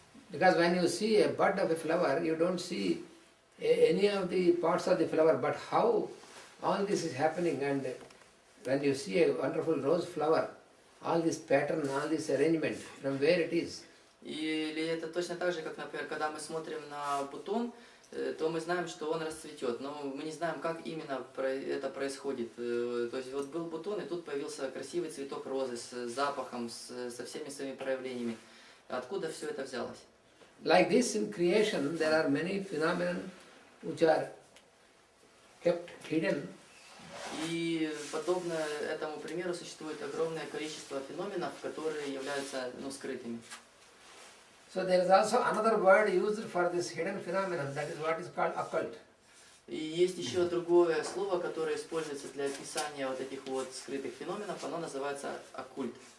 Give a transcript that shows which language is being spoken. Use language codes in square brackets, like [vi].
[en] Because when you see a bud of a flower, you don't see any of the parts of the flower, but how all this is happening, and when you see a wonderful rose flower, all this pattern, all this arrangement, from where it is. [ru] Или это точно так же, как, например, когда мы смотрим на бутон, то мы знаем, что он расцветет, но мы не знаем, как именно это происходит. То есть вот был бутон, и тут появился красивый цветок розы с запахом, со всеми своими проявлениями. Откуда все это взялось? [en] Like this in creation, there are many phenomena which are kept hidden. [ru] И подобно этому примеру существует огромное количество феноменов, которые являются скрытыми. [en] So there is also another word used for this hidden phenomenon, that is what is called occult. [ru] И есть еще другое слово, которое используется для описания вот этих вот скрытых феноменов, оно называется оккульт.